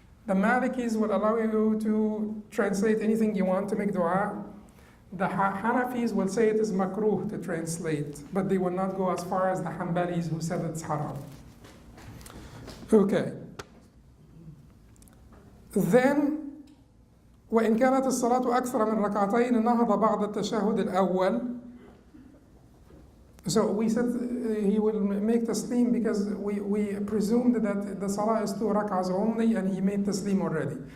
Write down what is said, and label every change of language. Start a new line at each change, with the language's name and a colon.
English: The Malikis will allow you to translate anything you want to make dua. The Hanafis will say it is makruh to translate, but they will not go as far as the Hanbalis who said it's haram. Okay.
Arabic: Then وإن كانت الصلاة أكثر من ركعتين نهض بعد التشهد الأول.
English: So we said he will make taslim because we presumed that the salah is 2 rak'ahs only and he made taslim already.